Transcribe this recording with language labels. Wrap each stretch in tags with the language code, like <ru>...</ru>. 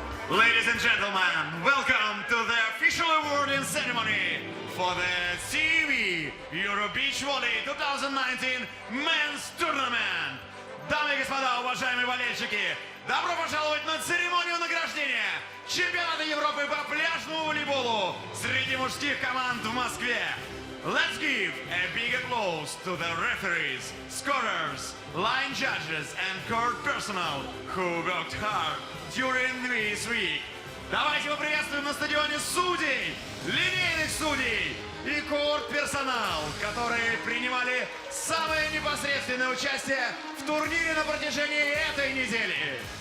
<en>Ladies and gentlemen, welcome to the official awarding ceremony for the CV Euro Beach Volley 2019 Men's Tournament.</en> <ru>Дамы и господа, уважаемые болельщики, добро пожаловать на церемонию награждения чемпионата Европы по пляжному волейболу среди мужских команд в Москве.</ru> <en>Let's give a big applause to the referees, scorers, line judges and court personnel who worked hard during this week.</en> <ru>Давайте поприветствуем на стадионе судей, линейных судей и корт-персонал, которые принимали самое непосредственное участие в турнире на протяжении этой недели.</ru>